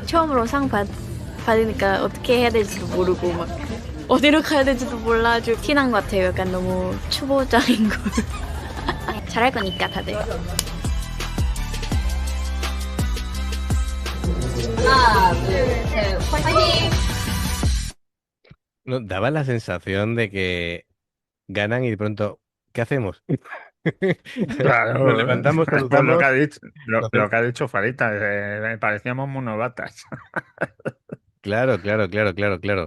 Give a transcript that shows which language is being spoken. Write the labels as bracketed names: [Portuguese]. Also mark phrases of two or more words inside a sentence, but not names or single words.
[Korean] 처음으로 받으니까 어떻게 해야 될지도 모르고 막 어디로 가야 될지도 몰라 아주 티난 것 같아요. 약간 너무 초보자인 걸. 잘할 거니까 다들. 하나, 둘, 셋, 화이팅! [Spanish] No, daba la sensación de que ganan y de pronto, ¿qué hacemos? Claro, Nos levantamos, por lo saludamos. que ha dicho, lo que ha dicho Farita, parecíamos monobatas. Claro, claro, claro, claro, claro.